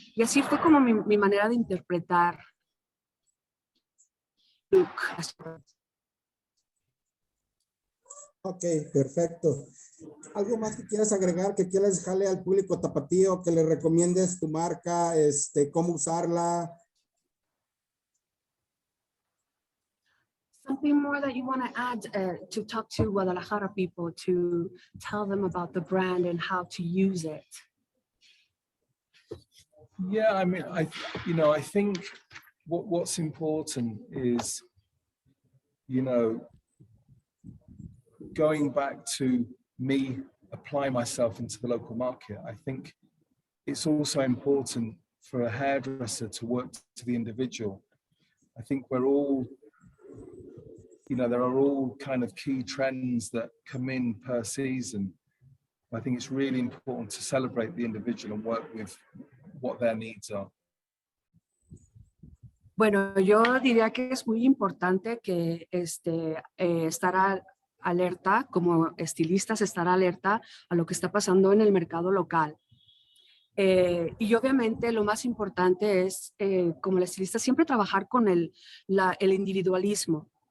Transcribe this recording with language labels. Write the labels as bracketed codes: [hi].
[es] Y así fue como mi manera de interpretar look. Ok, perfecto. ¿Algo más que quieras agregar, que quieras dejarle al público tapatío, que le recomiendes tu marca, cómo usarla? [en] Something more that you want to add to talk to Guadalajara people, to tell them about the brand and how to use it? Yeah, I mean, I think what's important is, going back to me apply myself into the local market. I think it's also important for a hairdresser to work to the individual. I think we're all, there are all kind of key trends that come in per season. I think it's really important to celebrate the individual and work with what their needs are. [es] Bueno, yo diría que es muy importante que estar alerta, como estilistas, estar alerta a lo que está pasando en el mercado local. Y obviamente lo más importante es, como el estilista, siempre trabajar con el individualismo.